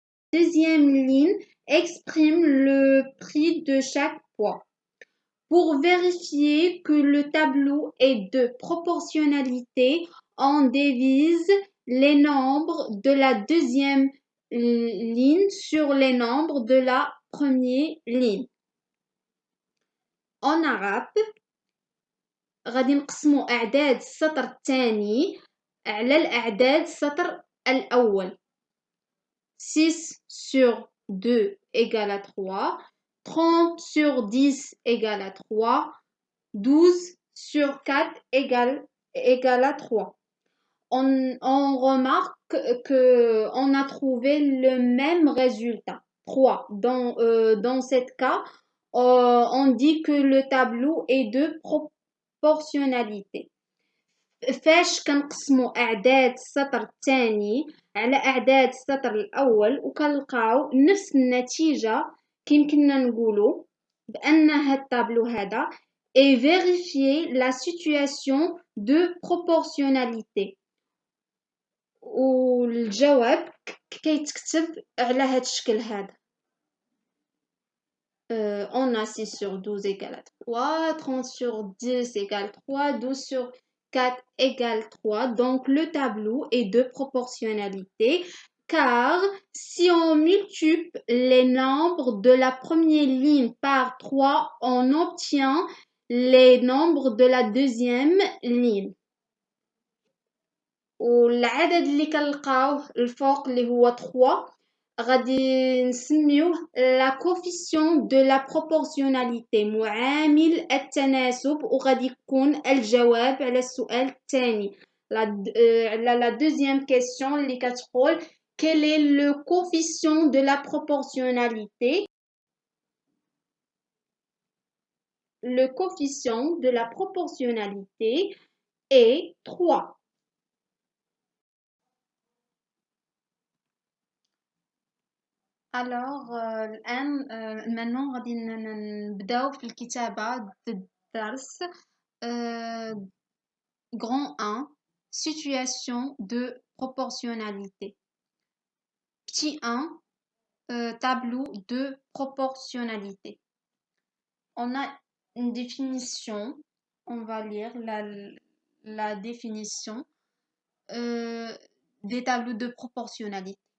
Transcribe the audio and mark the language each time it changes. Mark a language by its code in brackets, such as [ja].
[fr] deuxième ligne exprime le prix de chaque poids. Pour vérifier que le tableau est de proportionnalité, on divise les nombres de la deuxième ligne sur les nombres de la première ligne. En arabe [ar] غادي نقسموا أعداد السطر الثاني على الأعداد السطر الأول. [fr] 6 sur 2 égale à 3, 30 sur 10 égale à 3, 12 sur 4 égale à 3. On remarque qu'on a trouvé le même résultat, 3. Dans ce cas, on dit que le tableau est de proportionnalité. [ar] فاش كنقسموا أعداد السطر الثاني على أعداد السطر الأول وكنلقاو نفس النتيجة، كيمكننا نقولوا بأن هاد الطابلو هذا [fr] et vérifier la situation de proportionnalité. [ar] والجواب كيتكتب على هاد الشكل هذا. [fr] On a 6 sur 12 égale à 3, 30 sur 10 égale 3, 12 sur 4 égale 3. Donc, le tableau est de proportionnalité car si on multiplie les nombres de la première ligne par 3, on obtient les nombres de la deuxième ligne. [ar] والعدد اللي كنلقاوه الفوق اللي هو 3 غادي نسميوه [fr] لا كوفيسيون دو لا بروبورسيوناليتي، [ar] معامل التناسب، وغادي يكون الجواب على السؤال الثاني على لا دوزيام كيسيون اللي كتقول [fr] quel est le coefficient de la proportionnalité. Le coefficient de la proportionnalité est 3. Alors, maintenant [ar] غادي نبداو في الكتابة الدرس. [fr] Grand 1, situation de proportionnalité. Petit 1, tableau de proportionnalité. On a une définition, on va lire la définition des tableaux de proportionnalité.